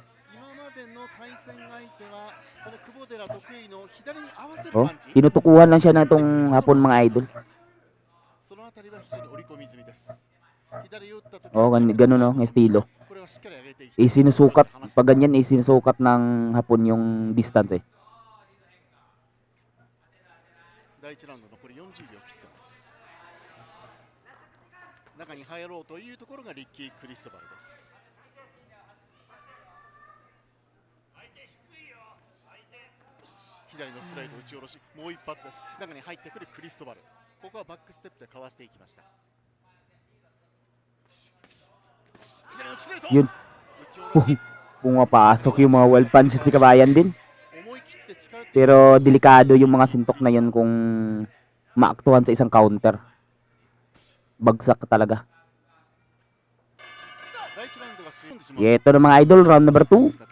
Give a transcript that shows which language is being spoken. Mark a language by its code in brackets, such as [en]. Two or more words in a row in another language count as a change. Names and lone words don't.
[tl] Tinutukuhan lang siya na itong hapon mga idol. Ganun ng estilo. Isinusukat, pag ganyan isinusukat ng hapon yung distance eh. [ja] 中に入ろうというところがリッキー・クリストバルです。左のストレート打ち下ろし、もう一発です。中に入ってくるクリストバル。ここはバックステップでかわしていきました。左のストレート。Yun. [tl] Pumapasok yung mga [en] wild punches [tl] ni Kabayan din. Pero delikado yung mga sintok na yun kung maaktuhan sa isang counter. Bagsak talaga. Ito na mga idol, [en] round number [tl] 2.